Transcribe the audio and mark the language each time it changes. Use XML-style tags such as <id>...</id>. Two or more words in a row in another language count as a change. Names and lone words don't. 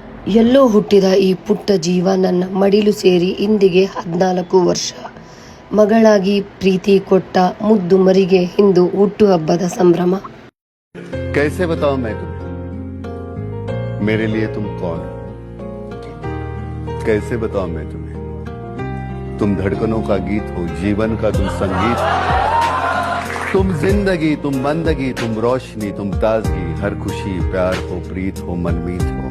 <kn>ಎಲ್ಲೋ ಹುಟ್ಟಿದ ಈ ಪುಟ್ಟ ಜೀವ ನನ್ನ ಮಡಿಲು ಸೇರಿ ಇಂದಿಗೆ 14 ವರ್ಷ. ಮಗಳಾಗಿ ಪ್ರೀತಿ ಕೊಟ್ಟ ಮುದ್ದು ಮರಿಗೆ ಇಂದು ಹುಟ್ಟುಹಬ್ಬದ ಸಂಭ್ರಮ.</kn> <hi>कैसे बताऊं मैं तुम्हें, मेरे लिए तुम कौन हो? कैसे बताऊं मैं तुम्हें, तुम धड़कनों का गीत हो, जीवन का तुम संगीत हो. तुम जिंदगी, तुम बंदगी, तुम रोशनी, तुम ताजगी, हर खुशी, प्यार हो, प्रीत हो, मनमीत हो.</hi>